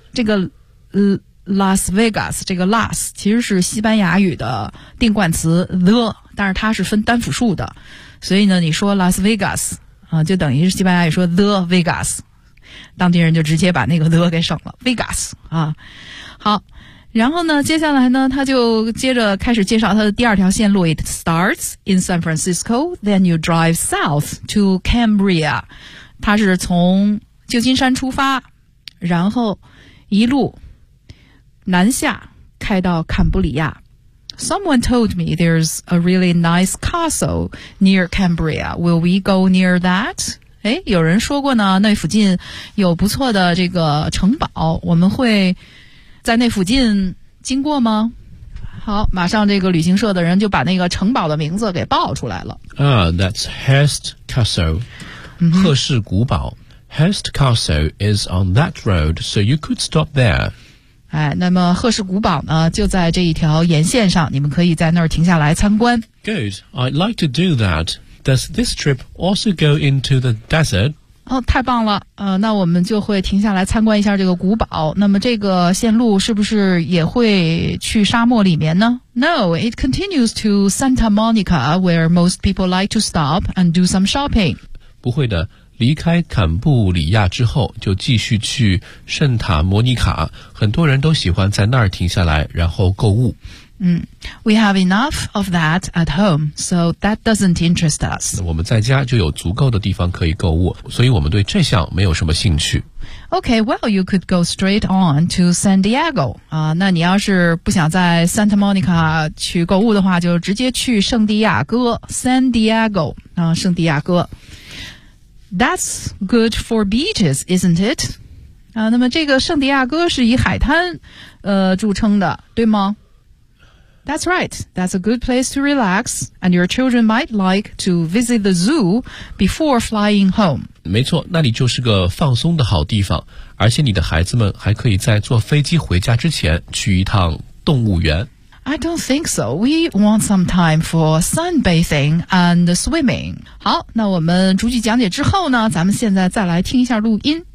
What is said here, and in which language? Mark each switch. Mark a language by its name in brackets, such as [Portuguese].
[Chinese] 这个Las Vegas 这个 Las 其实是西班牙语的定冠词 the， 但是它是分单复数的，所以呢，你说 Las Vegas 就等于是西班牙语说 the Vegas， 当地人就直接把那个 the 给省了 Vegas 啊。好。然后呢，接下来呢，他就接着开始介绍他的第二条线路。 [English] It starts in San Francisco, then you drive south to Cambria. [Chinese] 他是从旧金山出发，然后一路南下开到坎布里亚。 [English] Someone told me there's a really nice castle near Cambria. Will we go near that? [Chinese] 诶，有人说过呢，那附近有不错的这个城堡，我们会在那附近经过吗？好，马上这个旅行社的人就把那个城堡的名字给报出来了。 [English] That's Hearst Castle,、 mm-hmm. [Chinese] 赫氏古堡。 [English] Hearst Castle is on that road, so you could stop there. [Chinese] 哎，那么赫氏古堡呢，就在这一条沿线上，你们可以在那儿停下来参观。 [English] Good, I'd like to do that. Does this trip also go into the desert? [Chinese] 哦，太棒了，那我们就会停下来参观一下这个古堡。那么这个线路是不是也会去沙漠里面呢？ [English] No, it continues to Santa Monica, where most people like to stop and do some shopping. [Chinese] 不会的，离开坎布里亚之后就继续去圣塔摩尼卡，很多人都喜欢在那儿停下来然后购物。 [English] We have enough of that at home, so that doesn't interest us. [Chinese] 我们在家就有足够的地方可以购物，所以我们对这项没有什么兴趣。 [English] Okay, well, you could go straight on to San Diego. [Chinese] 那你要是不想在 Santa Monica 去购物的话，就直接去圣地亚哥 ,San Diego, 圣地亚哥。 [English] That's good for beaches, isn't it? [Chinese] 那么这个圣地亚哥是以海滩著称的，对吗？ [English] That's right. That's a good place to relax, and your children might like to visit the zoo before flying home. [Chinese] 没错，那里就是个放松的好地方，而且你的孩子们还可以在坐飞机回家之前去一趟动物园。 [English] I don't think so. We want some time for sunbathing and swimming. [Chinese] 好，那我们逐句讲解之后呢，咱们现在再来听一下录音。